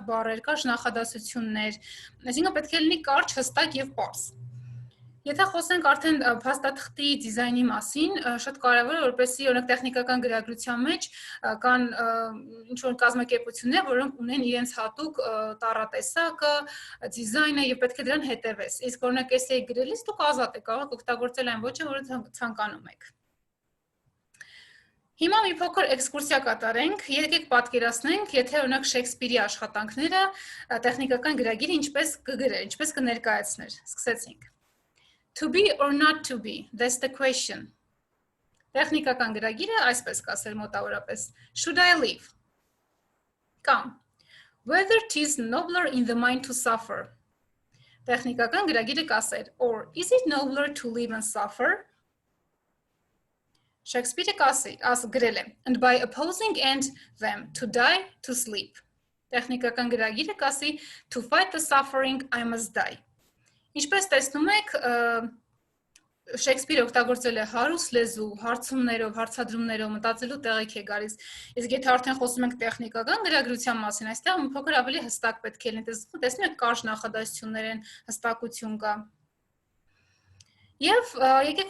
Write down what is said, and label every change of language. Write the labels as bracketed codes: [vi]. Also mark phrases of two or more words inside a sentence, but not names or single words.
[hy] բառեր, կարճ նախադասություններ, այսինքն պետք է լինի կարճ, հստակ եւ պարզ։ Եթե խոսենք արդեն փաստաթղթի դիզայնի մասին, շատ կարևոր է, որպեսզի օրինակ տեխնիկական գրագրության մեջ կան ինչ-որ կազմակերպություններ, որոնք ունեն իրենց հատուկ տառատեսակը, դիզայնը եւ պետք է դրան հետևես։ Իսկ օրինակ essay գրելիս դուք ազատ եք, կարող եք օգտագործել այն ոճը, որը ցանկանում եք։ Հիմա մի փոքր էքսկուրսիա կատարենք, եկեք պատկերացնենք, եթե օրինակ Շեքսպիրի աշխատանքները տեխնիկական գրագիրը ինչպես կգրեր, ինչպես կներկայացներ։ Սկսեցինք։ [en] To be or not to be, that's the question. [hy] Տեխնիկական գրագիրը այսպես կասեր մոտավորապես. [en] Should I live? Կամ Whether 'tis nobler in the mind to suffer. [hy] Տեխնիկական գրագիրը կասեր [en] Or is it nobler to live and suffer? [hy] Շեքսպիրը գրել է, [en] and by opposing and them to die to sleep. [hy] Տեխնիկական գրագիրը կասի [en] to fight the suffering I must die. [hy] Ինչպես տեսնում եք, Շեքսպիրը օգտագործել է հարուստ լեզու, հարցումներով, հարցադրումներով, մտածելու տեղիք է գալիս։ Իսկ եթե արդեն խոսում ենք տեխնիկական գրագրության մասին, այստեղ մի փոքր ավելի հստակ պետք է լինի, տեսնում եք կարճ նախադասություններ են, հստակություն կա։ Եվ եկեք